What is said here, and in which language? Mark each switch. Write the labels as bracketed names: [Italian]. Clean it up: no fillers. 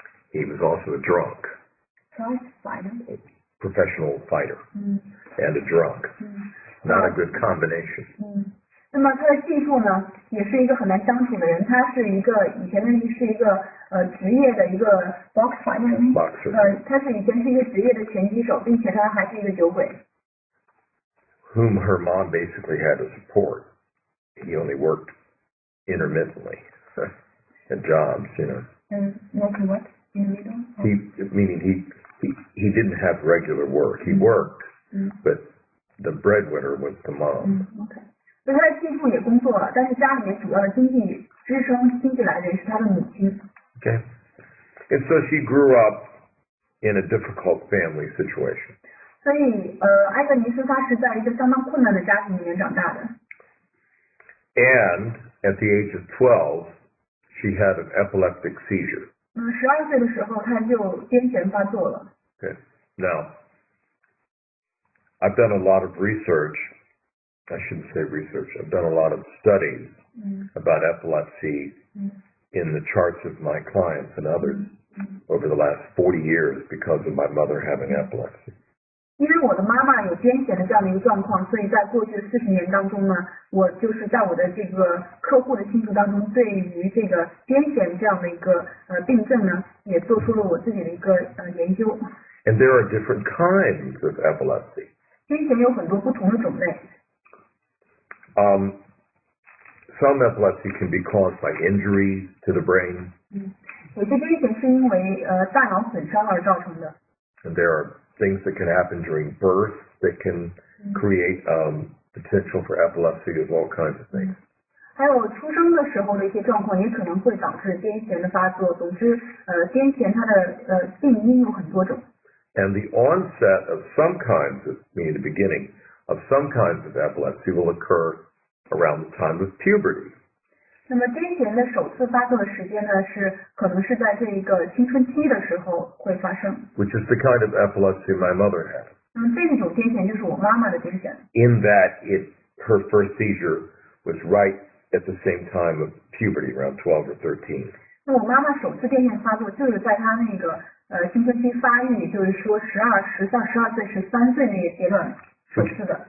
[English] He was also a drunk. Prize fighter? A professional fighter. And a drunk. Not a good combination. [Chinese] 那么他的继父呢，也是一个很难相处的人。他是以前是一个职业的一个 boxer， 他是以前是一个职业的拳击手，并且他还是一个酒鬼。 [English] Whom her mom basically had to support. He only worked intermittently at jobs, you know. Working what? Intermittent? Meaning he didn't have regular work. He worked, but the breadwinner was the mom. Okay. [Chinese] 所以他的继父也工作了，但是家里面主要的经济来源是他的母亲。 [English] Okay. And so she grew up in a difficult family situation. [Chinese] 所以埃格尼斯她是在一个相当困难的家庭里面长大的。 [English] And at the age of 12, she had an epileptic seizure. [Chinese] 12岁的时候她就癫痫发作了。 [English] Okay. Now, I've done a lot of research. I shouldn't say research. I've done a lot of studies about epilepsy in the charts of my clients and others over the last 40 years because of my mother having epilepsy. [Chinese] 因为我的妈妈有癫痫的这样的一个状况，所以在过去的40年当中呢，我就是在我的这个客户的星图当中，对于这个癫痫这样的一个病症呢，也做出了我自己的一个研究。 [English] And there are different kinds of epilepsy. [Chinese] 癫痫有很多不同的种类。 [English] Some epilepsy can be caused by injuries to the brain. [Chinese] 有些癫痫是因为大脑损伤而造成的。 [English] And there are things that can happen during birth that can create potential for epilepsy. There's all kinds of things. [Chinese] 还有出生的时候的一些状况也可能会导致癫痫的发作。总之，癫痫它的病因有很多种。 [English] And the onset of some kinds of, meaning the beginning of some kinds of epilepsy will occur around the time of puberty. [Chinese] 那么癫痫的首次发作的时间呢，可能是在这一个青春期的时候会发生。 [English] Which is the kind of epilepsy my mother had. [Chinese] 这种癫痫就是我妈妈的癫痫。 [English] In that her first seizure was right at the same time of puberty, around 12 or 13. [Chinese] 那我妈妈首次癫痫发作就是在她那个青春期发育，也就是说12岁、13岁那个阶段首次的。